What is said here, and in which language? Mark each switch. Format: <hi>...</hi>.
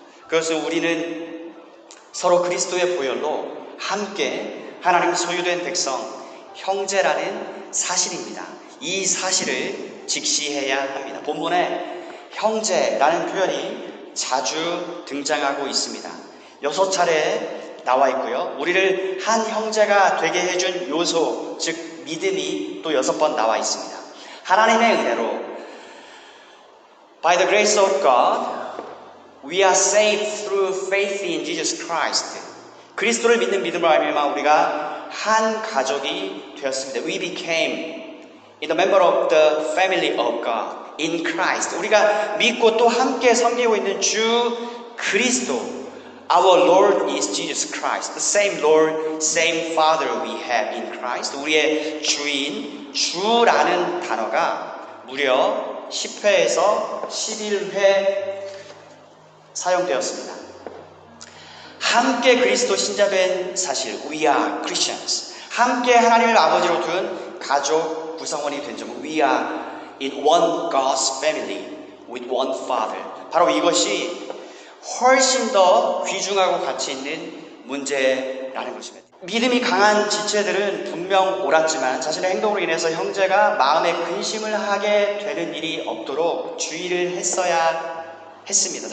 <ko>그것은 우리는 서로 그리스도의 보혈로 함께 하나님 소유된 백성, 형제라는 사실입니다. 이 사실을 직시해야 합니다. 본문에 형제라는 표현이 자주 등장하고 있습니다. 6차례 나와 있고요. 우리를 한 형제가 되게 해준 요소, 즉 믿음이 또 6번 나와 있습니다. 하나님의 은혜로</ko> <en>By the grace of God, we are saved through faith in Jesus Christ.</en> <ko>그리스도를 믿는 믿음으로 알미암아 우리가 한 가족이 되었습니다.</ko> <en>We became in the member of the family of God in Christ.</en> <ko>우리가 믿고 또 함께 섬기고 있는 주 그리스도.</ko> <en>Our Lord is Jesus Christ. The same Lord, same Father we have in Christ.</en> <ko>우리의 주인, 주라는 단어가 무려 10회에서 11회 사용되었습니다. 함께 그리스도 신자된 사실,</ko> <en>we are Christians.</en> <ko>함께 하나님을 아버지로 둔 가족 구성원이 된 점,</ko> <en>we are in one God's family with one Father.</en> <ko>바로 이것이 훨씬 더 귀중하고 가치 있는 문제라는 것입니다. 믿음이 강한 지체들은 분명 옳았지만 자신의 행동으로 인해서 형제가 마음에 근심을 하게 되는 일이 없도록 주의를 했어야 했습니다.</ko>